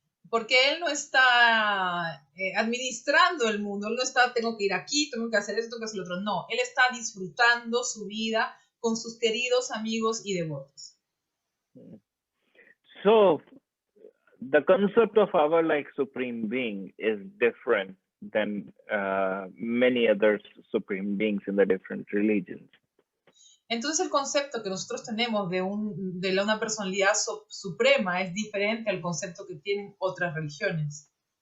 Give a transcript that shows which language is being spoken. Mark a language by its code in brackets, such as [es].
[es] Porque él no está administrando el mundo, él no está, tengo que ir aquí, tengo que hacer esto, tengo que hacer lo otro. No, él está disfrutando su vida con sus queridos amigos y devotos. [en] So, the concept of our supreme being is different than many other supreme beings in the different religions. [es] Entonces el concepto que nosotros tenemos de una personalidad suprema es diferente al concepto que tienen otras religiones.